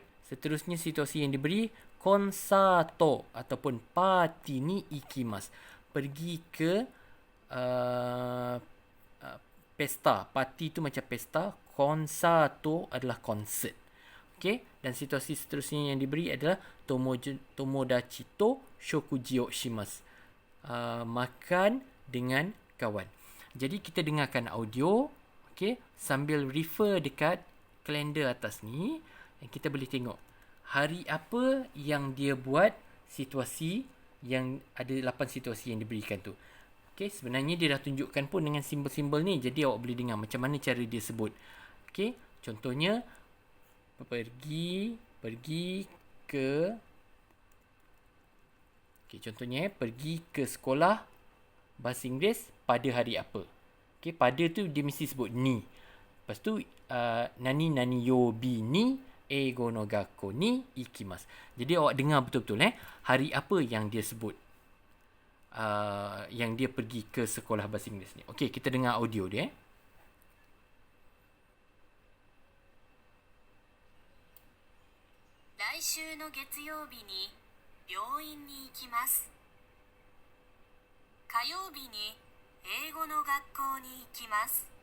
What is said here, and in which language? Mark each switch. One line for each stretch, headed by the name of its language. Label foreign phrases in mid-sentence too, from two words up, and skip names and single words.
Malay: Seterusnya situasi yang diberi konsato ataupun
Japanese: パーティーに行きます.
Malay: Pergi ke pesta. Party tu macam pesta. Konsato adalah konsert. Okey, dan situasi seterusnya yang diberi adalah
Japanese: 友達と食事をします.
Malay: Makan dengan kawan. Jadi kita dengarkan audio, okey, sambil refer dekat kalender atas ni, kita boleh tengok hari apa yang dia buat situasi yang ada 8 situasi yang diberikan tu. Okey, sebenarnya dia dah tunjukkan pun dengan simbol-simbol ni. Jadi awak boleh dengar macam mana cara dia sebut. Okey, contohnya pergi ke pergi ke sekolah bahasa Inggeris pada hari apa. Okey, pada tu dia mesti sebut ni. Lepas tu
Japanese: 何曜日に英語の学校に行きます.
Malay: Jadi awak dengar betul-betul hari apa yang dia sebut. Yang dia pergi ke sekolah bahasa Inggeris ni. Okey, kita dengar audio dia.
Japanese: 来週の月曜日に病院に行きます。火曜日に英語の学校に行きます。